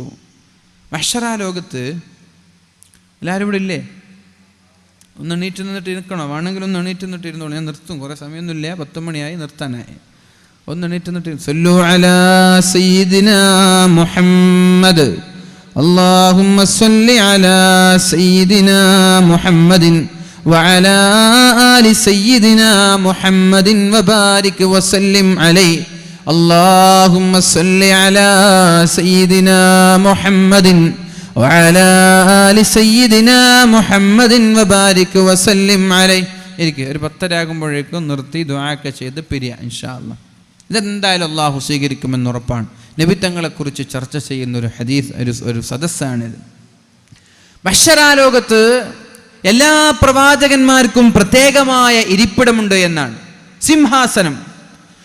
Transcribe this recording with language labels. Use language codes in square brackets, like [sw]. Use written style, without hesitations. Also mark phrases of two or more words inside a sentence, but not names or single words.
[ml] മഹ്ശറാ ലോകത്ത് എല്ലാവരും ഇവിടെ ഇല്ലേ? ഒന്ന് എണീറ്റ് നിന്നിട്ട് ഇരിക്കണോ? വേണമെങ്കിൽ ഒന്ന് എണീറ്റ് നിന്നിട്ട് ഇരുന്നോളൂ, ഞാൻ നിർത്തും, കുറേ സമയമൊന്നുമില്ല, 10 മണിയായി, നിർത്താനായി. ഒന്ന് എണീറ്റ് നിന്നിട്ട് [ar] صلوا على سيدنا محمد, اللهم صل على سيدنا محمد وعلى آل سيدنا محمد وبارك وسلم عليه. اللهم صل على سيدنا محمد وعلى آل سيدنا محمد وبارك وسلم عليه. [ml] എനിക്ക് ഒരു 10 ആകുമ്പോഴേക്കും നിർത്തി ദുആക്കെ ചെയ്ത് പിരിയ [ar] إن شاء الله. [ml] ഇതെന്തായാലും അള്ളാഹു സ്വീകരിക്കുമെന്ന് ഉറപ്പാണ്. നബി തങ്ങളെക്കുറിച്ച് ചർച്ച ചെയ്യുന്ന ഒരു ഹദീസ്, ഒരു സദസ്സാണിത്. മഹ്ശറാ ലോകത്ത് എല്ലാ പ്രവാചകന്മാർക്കും പ്രത്യേകമായ ഇരിപ്പിടമുണ്ട് എന്നാണ്, സിംഹാസനം.